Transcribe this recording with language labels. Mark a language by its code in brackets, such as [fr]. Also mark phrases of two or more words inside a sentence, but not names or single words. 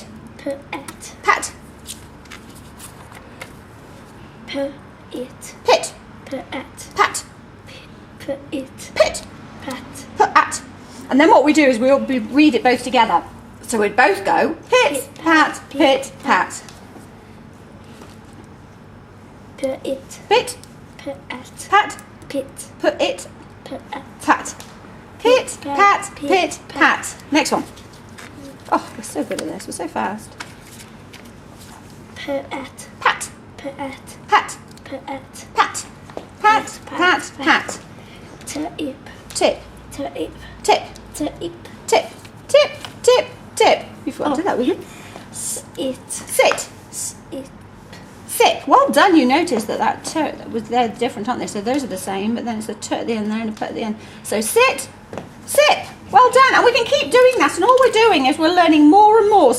[en] At. Pat. It. Pit. At. Pat. It. Pit. Pat. Put at. And then what we do is we'll read it both together. So we'd both go pit, pat, pit, pat. It. Pit, At. pat, Pit. put it, At. pat. Pit, pat, pit, pat. Next one. Oh, we're so good at this. We're so fast. At. Pat, At. pat, At. pat, pat, pat, pat. Tip. Tip, Tip. tip, Tip. tip, tip, tip, tip. You forgot to do that, would you? It. Sit, It. sit. Well done. You noticed that t that was they're different, aren't they? So those are the same, but then it's a t at the end there and a p at the end. So sit, sip. Well done. And we can keep doing that. And all we're doing is we're learning more and more.